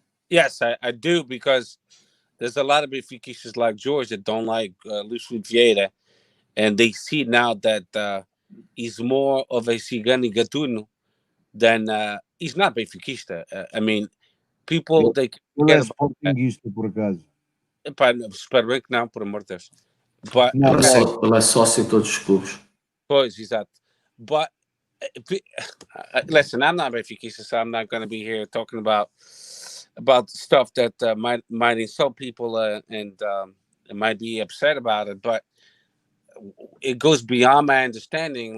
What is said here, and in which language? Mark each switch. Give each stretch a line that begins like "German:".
English: Yes, I do, because there's a lot of Benfiquistas like George that don't like Luis Vieira, and they see now that he's more of a
Portuguese: Cigani Gatuno
English: than he's not Benfiquista. I mean, people they get about
Portuguese: por acaso. Espero bem que não, por amor de Deus.
English: But
Portuguese: ele é sócio de todos os clubes. Pois, exato.
English: But listen, I'm not Benfiquista, so I'm not going to be here talking about stuff that might insult people and might be upset about it. But it goes beyond my understanding.